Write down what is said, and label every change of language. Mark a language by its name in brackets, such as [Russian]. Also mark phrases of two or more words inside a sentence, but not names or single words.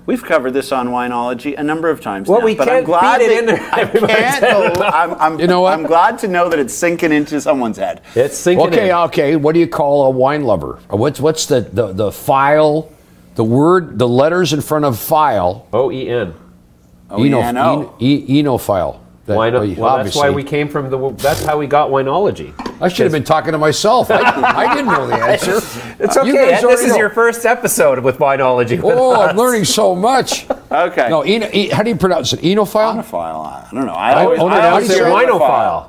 [English] We've covered this on Wineology a number of times well, now, we but can't I'm glad beat it in there. You know what? I'm glad to know that it's sinking into someone's head. It's sinking in. Okay. What do you call a wine lover? What's the file? The word, the letters in front of file. O-E-N. O-E-N-O. Enophile. That's why we came from that's how we got Wineology. I should have been talking to myself. I didn't know the answer. It's okay. This is your first episode with Wineology. I'm learning so much. Okay. No, how do you pronounce it? Enophile? Onophile. I don't know. I say winophile.